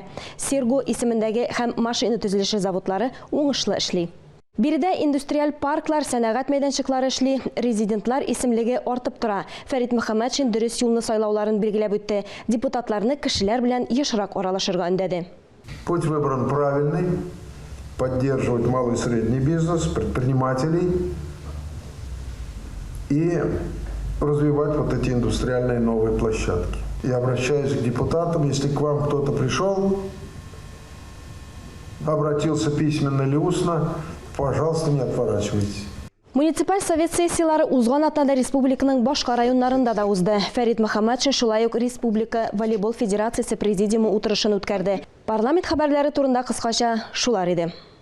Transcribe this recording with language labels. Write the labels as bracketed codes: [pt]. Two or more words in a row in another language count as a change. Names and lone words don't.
[tt] Серго исемендәге һәм машина төзелеше заводлары уңышлы эшли. Биредә индустриаль парклар, сәнәгать мәйданчыклары эшли, резидентлар исемлеге артып тора. Фәрит Мөхәммәтшин дөрес юлны сайлауларын билгеләп үтте. Депутатларны кешеләр белән ешрак аралашырга өндәде. [ru] Путь выбран правильный, поддерживать малый и средний бизнес, предпринимателей и развивать вот эти индустриальные новые площадки. Я обращаюсь к депутатам, если к вам кто-то пришел, обратился письменно или устно, пожалуйста, не отворачивайтесь. [tt] Муниципаль совет сессиялары узган атнада республиканың башка районнарында да узды. Фәрит Мөхәммәтшин шулай ук Республика волейбол федерациясе президиумы утырышын үткәрде. Парламент хәбәрләре турында кыскача шулар иде.